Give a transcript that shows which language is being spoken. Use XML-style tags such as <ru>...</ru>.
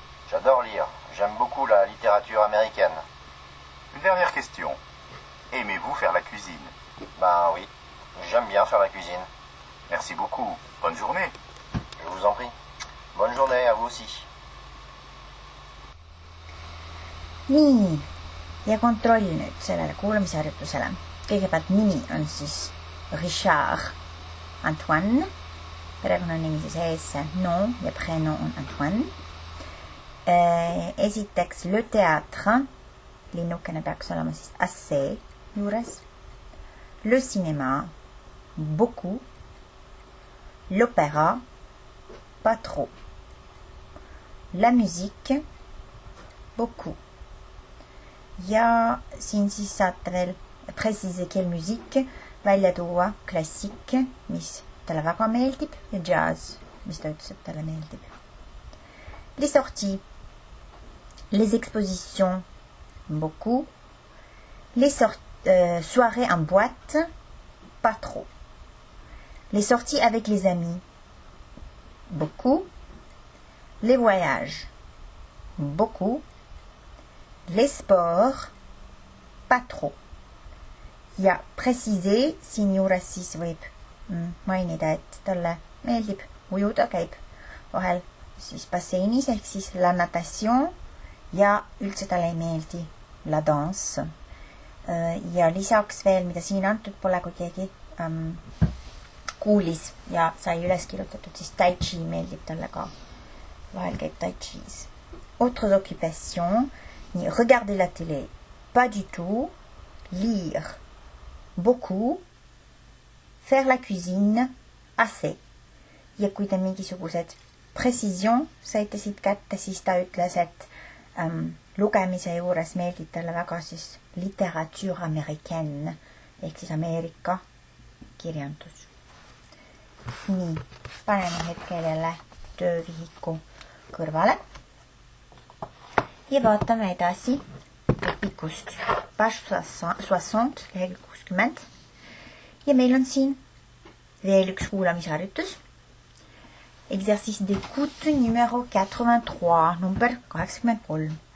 <fr>J'adore lire. J'aime beaucoup la littérature américaine. Une dernière question. Aimez-vous faire la cuisine? Ben oui, j'aime bien faire la cuisine. Merci beaucoup. Bonne journée. Je vous en prie. Bonne journée à vous aussi.</fr> <et>Nii, ja kontroll nüüd sellele kuulamisharjutusele. Kõigepealt nimi on siis Richard Antoine. Perekonnanimi siis ees nom ja prénom on Antoine. Esiteks</et> <fr>le théâtre.</fr> <et>Linnukene peaks olema siis assez juures.</et> <fr>Le cinéma. Beaucoup. L'opéra. Pas trop. la musique, beaucoup.</fr> <et>Ja siin siis saate veel préciser,</et> <fr>quelle musique,</fr> <et>välja tuua klassik, mis talle väga meeldib, ja jazz, mis ta ütles, et talle meeldib.</et> <fr>Les sorties, les expositions, beaucoup. Les soirées en boîte, pas trop. Les sorties avec les amis, beaucoup. Les voyages, beaucoup. Les sports, pas trop.</fr> <et>Ja préciser, siin juures siis võib mainida, et talle meeldib ujuda, käib vahel siis basseinis ehk siis</et> <fr>la natation</fr> <et>ja üldse talle ei meeldi</et> <fr>la danse.</fr> <et>Ja lisaks veel, mida siin antud pole, kui keegi kuulis ja sai üles kirjutatud, siis tai chi meeldib talle ka. Vahel käib tai chi's.</et> <fr>Autres occupations, nii regarder la télé, pas du tout, lire, beaucoup, faire la cuisine, assez.</fr> <et>Ja kui te mingisugused precision saite siit kätte, siis ta ütles, et lugemise juures meeldib talle väga siis</et> <fr>literature américaine</fr> <et>ehk siis Ameerika kirjandus. Nii, paneme hetkel jälle töövihiku kõrvale ja vaatame edasi õpikust page 60, lehekülg 60 ja meil on siin veel üks kuulamisharjutus.</et> <fr>Exercice d'écoute numéro 83,</fr> <en>number 83.</en>